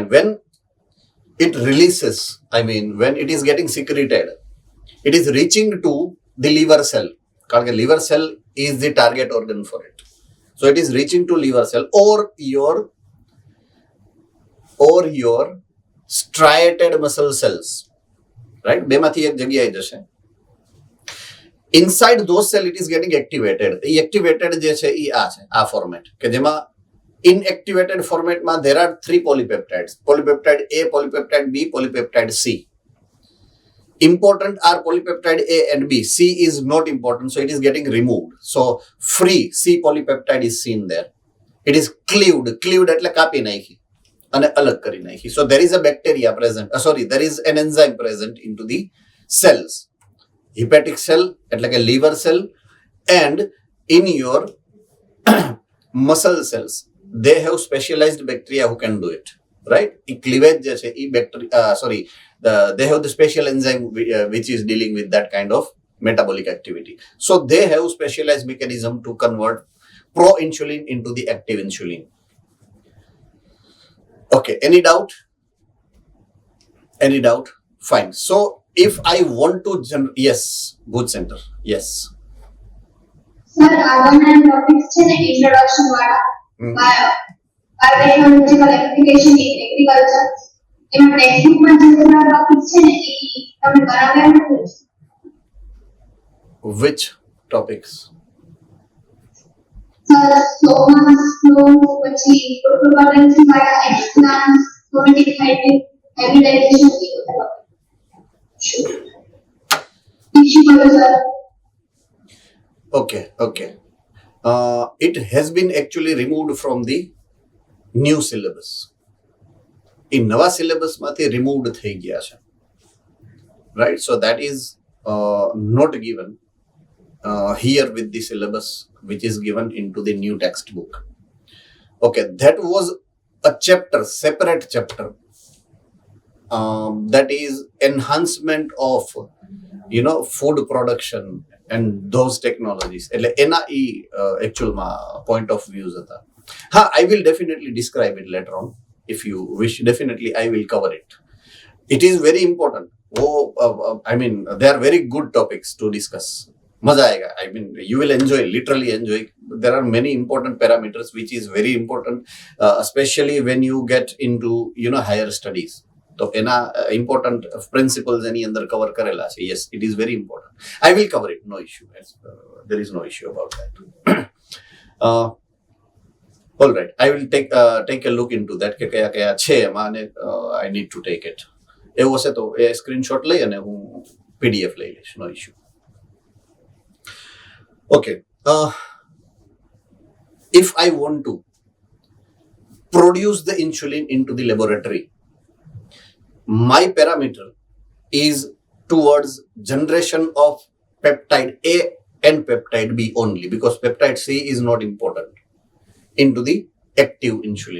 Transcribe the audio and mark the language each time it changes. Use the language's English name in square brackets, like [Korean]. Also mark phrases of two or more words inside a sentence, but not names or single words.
[English] When it releases, when it is getting secreted, it is reaching to the liver cell. Because liver cell is the target organ for it. So it is reaching to liver cell or your striated muscle cells. Right? [Gujarati] બેમાંથી એક જગ્યાએ જશે. [English] Inside those cells it is getting activated. The activated [Gujarati] જે છે એ આ છે, આ ફોર્મેટ કે જેમાં [English] inactivated formatમાં there are 3 polypeptides. Polypeptide A, polypeptide B, polypeptide C. Important are polypeptide A and B. C is not important, so it is getting removed. So free C polypeptide is seen there. It is cleaved [Gujarati] એટલે કાપી નાખી અને અલગ કરી નાખી. [English] So there is a bacteria present. There is an enzyme present into the cells. Hepatic cell [Gujarati] એટલે કે [English] liver cell and in your muscle cells. They have specialized bacteria who can do it. Right? એ cleavage [Gujarati] જે છે એ [English] bacteria, they have the special enzyme which is dealing with that kind of metabolic activity. So they have specialized mechanism to convert proinsulin into the active insulin. Okay, any doubt? Fine. So if I want to yes, Bhuj Center. Yes. Sir, [Gujarati] આગળના ટોપિક્સ છે ને ઇન્ટ્રોડક્શન વાળા [English] biotechnological application in agriculture, [Gujarati] એમાં ટેક્સ્ટબુકમાં જે બધા ટોપિક્સ છે ને એ તમે બરાબર નથી. [English] Which topics? [Gujarati] સર, સોમાસ ફ્લો, પછી પ્રોટોકોલન્સી વાળા એક્સપ્લાન્સ, [English] somatic hybridization [Gujarati] એ બધા ટોપિક. [English] Okay. It has been actually removed from the new syllabus. [Gujarati] In નવા syllabus માંથી removed થઈ ગયા છે. [English] Right? So that is not given here with the syllabus which is given into the new textbook. Okay, that was a chapter, separate chapter. That is enhancement of food production and those technologies. [Gujarati] એટલે એના એ actualમાં [English] point of views [Gujarati] હતા. [English] I will definitely describe it later on. If you wish, definitely I will cover it. It is very important. They are very good topics to discuss. [Hindi] મજા આયેગા. [English] You will literally enjoy. There are many important parameters which is very important, especially when you get into higher studies. [Gujarati] તો એના important principles એની અંદર કવર કરેલા છે. [English] Yes, it is very important. I will cover it. No issue. There is no issue about that. All right. I will take a look into that [Gujarati] કે કયા છે એમાં અને [English] I need to take it. [Gujarati] એવું હશે તો એ સ્ક્રીનશોટ લઈ અને હું PDF લઈ લઈશ. [English] No issue. Okay. If I want to produce the insulin into the laboratory, my parameter is towards generation of peptide A and peptide B only, because peptide C is not important into the active insulin.